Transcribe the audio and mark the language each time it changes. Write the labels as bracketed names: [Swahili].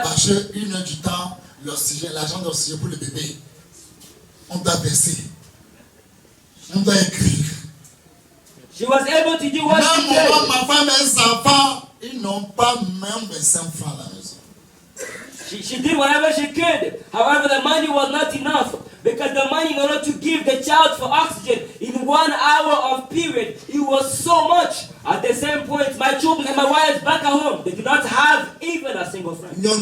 [French] Parce que 1 heure du temps, l'oxygène, l'argent d'oxygène pour le bébé, on doit verser. On doit écrire. [English] She was able to do what she could. [French] Ma femme et mes enfants, ils n'ont pas même 25 francs à la maison. [English] She did whatever she could. However, the money was not enough. Because the money in order to give the child for oxygen in 1 hour of period, it was so much. At the same point, my children and my wife back at home, they do not have even a single franc.